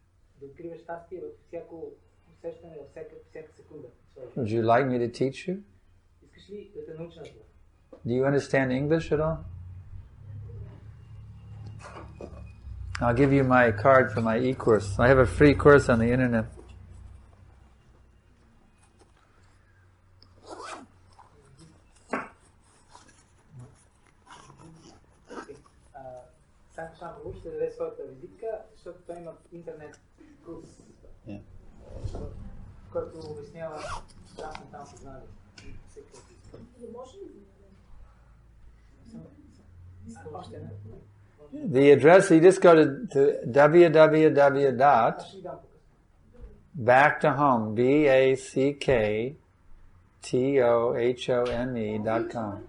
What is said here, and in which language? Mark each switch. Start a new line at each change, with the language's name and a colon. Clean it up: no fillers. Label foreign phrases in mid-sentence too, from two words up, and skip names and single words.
English: Would you like me to teach you? Do you understand English at all? I'll give you my card for my e-course. I have a free course on the internet.
Bulgarian: Санкаршан ще даде своята визитка, защото той има интернет курс, който обяснява трансцендентално съзнание.
English: The address, you just go to www.backtohome, BACKTOHOME.com.